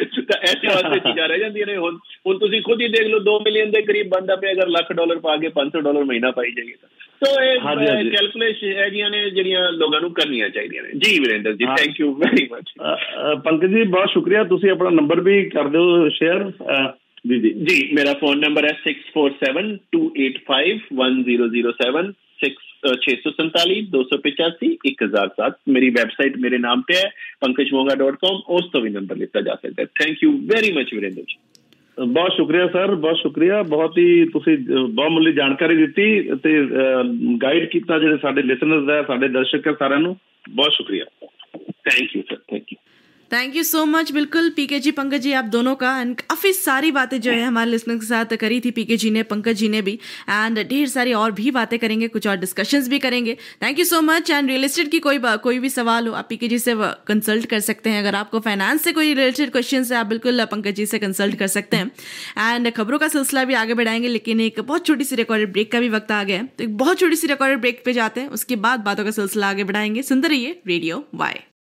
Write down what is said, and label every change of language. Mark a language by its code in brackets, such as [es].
[pa] ਤਾਂ ਐਸੇ ਵਾਸਤੇ ਚੀਜ਼ਾਂ ਰਹਿ ਜਾਂਦੀਆਂ ਨੇ ਹੁਣ ਤੁਸੀਂ ਖੁਦ ਹੀ ਦੇਖ ਲਓ 2 ਮਿਲੀਅਨ ਦੇ ਕਰੀਬ ਬੰਦਾ ਪਿਆ ਅਗਰ $1,00,000 ਪਾ ਕੇ $500 ਮਹੀਨਾ ਪਾਈ ਜਾਈਏ ਤਾਂ ਇਹ ਕੈਲਕੂਲੇਸ਼ਨ ਹੈ ਜੀਆਂ ਨੇ ਜਿਹੜੀਆਂ ਲੋਕਾਂ ਨੂੰ ਕਰਨੀਆਂ ਚਾਹੀਦੀਆਂ ਨੇ ਜੀ ਵੀਰੇਂਦਰ ਜੀ [en] thank you very much [pa] Pankaj ਜੀ ਬਹੁਤ ਸ਼ੁਕਰੀਆ ਤੁਸੀਂ ਆਪਣਾ ਨੰਬਰ ਵੀ ਕਰ ਦਿਓ ਸ਼ੇਅਰ [hi] जी मेरा फोन नंबर है 6472851007 647-285-1007 मेरी वेबसाइट मेरे नाम पे है pankajmonga.com उस तो भी नंबर लिखा जा सकता है [en] thank you very much [hi] Virendra ji [pa] ਬਹੁਤ ਸ਼ੁਕਰੀਆ ਸਰ ਬਹੁਤ ਸ਼ੁਕਰੀਆ ਬਹੁਤ ਹੀ ਤੁਸੀਂ ਬਹੁਮੁੱਲੀ ਜਾਣਕਾਰੀ ਦਿੱਤੀ ਤੇ ਗਾਈਡ ਕੀਤਾ ਜਿਹੜੇ ਸਾਡੇ ਲਿਸਨਰਸ ਹੈ ਸਾਡੇ ਦਰਸ਼ਕ ਹੈ सारे ਨੂੰ [hi] बहुत शुक्रिया [en] thank you sir thank you so much [hi] बिल्कुल पीके जी पंकज जी आप दोनों का एंड काफ़ी सारी बातें जो है हमारे लिसनर के साथ करी थी पीके जी ने पंकज जी ने भी एंड ढेर सारी और भी बातें करेंगे कुछ और डिस्कशंस भी करेंगे thank you so much and real estate की कोई भी सवाल हो आप पीके जी से कंसल्ट कर सकते हैं अगर आपको फाइनेंस से कोई रिलेटेड क्वेश्चन है आप बिल्कुल पंकज जी से कंसल्ट कर सकते हैं एंड खबरों का सिलसिला भी आगे बढ़ाएंगे लेकिन एक बहुत छोटी सी रिकॉर्डेड ब्रेक का भी वक्त आ गया है तो एक बहुत छोटी सी रिकॉर्डेड ब्रेक पे जाते हैं उसके बाद बातों का सिलसिला आगे बढ़ाएंगे सुनते रहिए रेडियो वाई